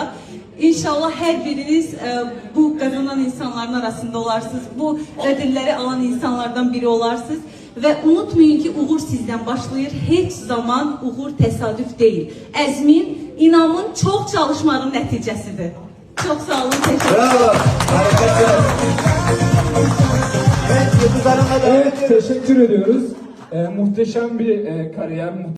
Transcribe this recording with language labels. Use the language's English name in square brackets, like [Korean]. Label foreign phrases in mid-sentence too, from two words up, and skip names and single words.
[Azerbaijani] İnşallah hər biriniz bu qazanan insanların arasında olarsınız, bu ödülləri alan insanlardan biri olarsınız. Və unutmayın ki, uğur sizdən başlayır, heç zaman uğur təsadüf deyil. Əzmin, inamın, çox çalışmanın nəticəsidir. [Turkish] Çok sağ olun, teşekkür ederim. Bravo. Harikasınız. Evet, Yıldız Hanım'la devam ediyoruz. Evet, teşekkür ediyoruz. Muhteşem bir kariyer.